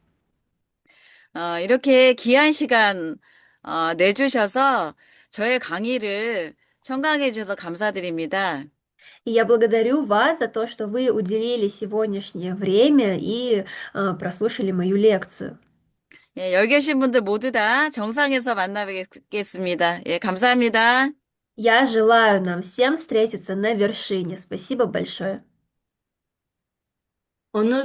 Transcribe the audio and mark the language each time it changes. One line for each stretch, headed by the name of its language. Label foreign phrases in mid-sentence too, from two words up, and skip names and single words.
Korean: 이렇게 귀한 시간 내주셔서 저의 강의를 청강해 주셔서 감사드립니다.
Russian: И я благодарю вас за то, что вы уделили сегодняшнее время и прослушали мою лекцию.
Korean: 예, 여기 계신 분들 모두 다 정상에서 만나뵙겠습니다. 예, 감사합니다.
Russian: Я желаю нам всем встретиться на вершине. Спасибо большое.
Korean: 오늘도